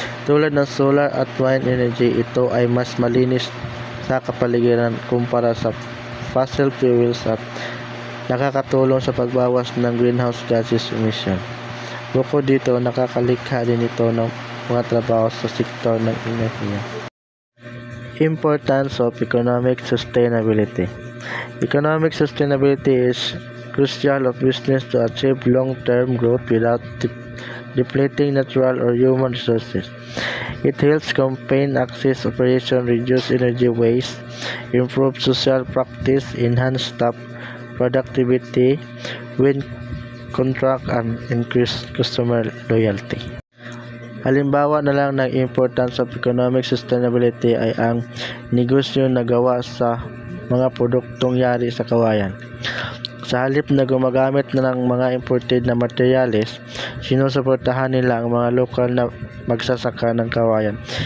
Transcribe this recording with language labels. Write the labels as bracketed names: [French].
[Filipino] Tulad ng solar at wind energy, ito ay mas malinis sa kapaligiran kumpara sa fossil fuels at nakakatulong sa pagbawas ng greenhouse gases emission. Bukod dito, nakakalikha din ito ng mga trabaho sa sektor ng enerhiya. [English] Importance of economic sustainability. Economic sustainability is crucial of business to achieve long-term growth without depleting natural or human resources. It helps campaign access operation, reduce energy waste, improve social practice, enhance staff productivity, win contract, and increase customer loyalty. [Filipino] Halimbawa na lang ng [English] importance of economic sustainability [Filipino] ay ang negosyo na gawa sa mga produktong yari sa kawayan. Sa halip na gumagamit na ng mga imported na materyales, sinusuportahan nila ang mga lokal na magsasaka ng kawayan.